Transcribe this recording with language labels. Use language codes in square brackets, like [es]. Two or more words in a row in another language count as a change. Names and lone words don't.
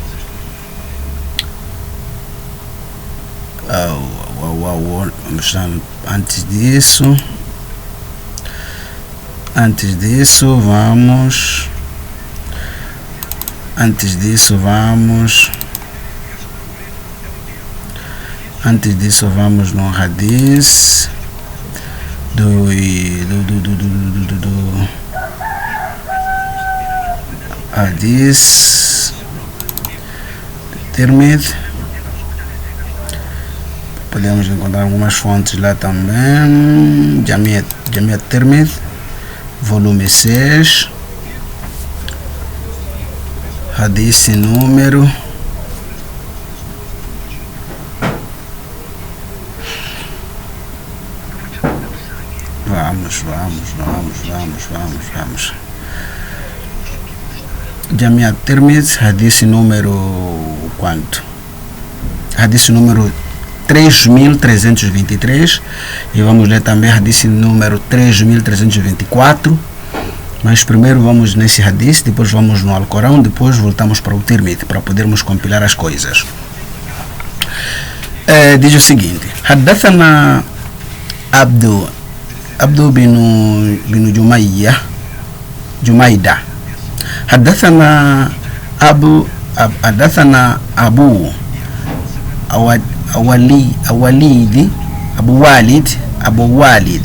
[pt] Antes disso, vamos no hadith do hadith Tirmidhi. Podemos encontrar algumas fontes lá também. Jami' Tirmidhi, volume 6, hadith número vamos. Jami' Tirmidhi, hadith número quanto? Hadith número 3.323, e vamos ler também hadith número 3.324. Mas primeiro vamos nesse hadith, depois vamos no Alcorão, depois voltamos para o Tirmidhi para podermos compilar as coisas. Diz o seguinte: [ar] Haddathana Abdu bin Jumaida. Haddathana Abu Walid.